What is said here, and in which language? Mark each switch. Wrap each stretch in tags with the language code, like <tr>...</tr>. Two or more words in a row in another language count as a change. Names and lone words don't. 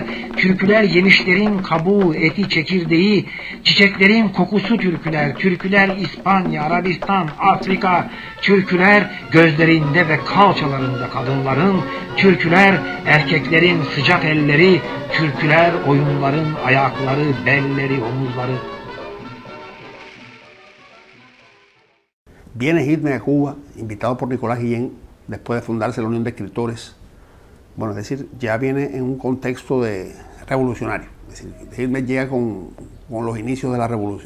<tr>Türküler yemişlerin kabuğu, eti, çekirdeği, çiçeklerin kokusu türküler. Türküler İspanya, Arabistan, Afrika. Türküler gözlerinde ve kalçalarında kadınların. Türküler erkeklerin sıcak elleri. Türküler oyunların ayakları, belleri, omuzları.</tr> <es>Viene Hitler a Cuba, invitado por Nicolás Guillén, después de fundarse la Unión de Escritores. Bueno, es decir, ya viene en un contexto revolucionario. Es decir, Hitler llega con los inicios de la revolución.</es>